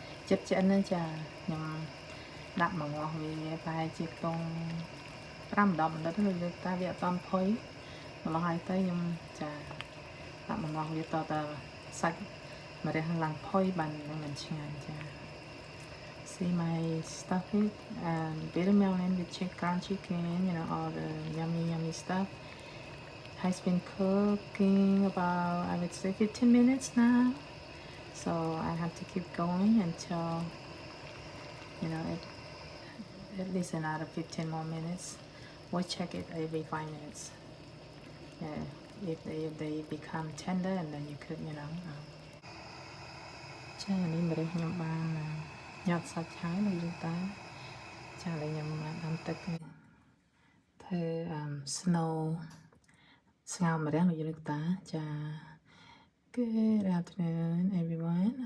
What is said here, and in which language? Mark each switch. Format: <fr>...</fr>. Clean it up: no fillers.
<km>ចិត្តឆ្អិនណាចាខ្ញុំដាក់មកងាស់វាប្រហែលជាខ្ទង់5-10មិនិតទៅលោកតាវាអត់តផុយម្ល៉េះហើយទៅខ្ញុំចាដាក់មកងាស់វាតតសាច់ម្រះឡើងផុយបាននឹងមិនឆ្ងាញ់ចា</km> <en>See my stuff it and bitter melon with ground chicken, you know, all the yummy stuff has been cooking about I would say 15 minutes now. So I have to keep going until you know at least another 15 more minutes. We'll check it every 5 minutes. Yeah, if they become tender and then you could, you know.</en> <km>ចានេះម្រះខ្ញុំបានញាត់សាច់ហើយនៅយើងតាចាឥឡូវខ្ញុំបានដាំទឹកធ្វើsnow ស្ងោរម្រះនៅយើងតាចា</km> <en>Good afternoon everyone.</en>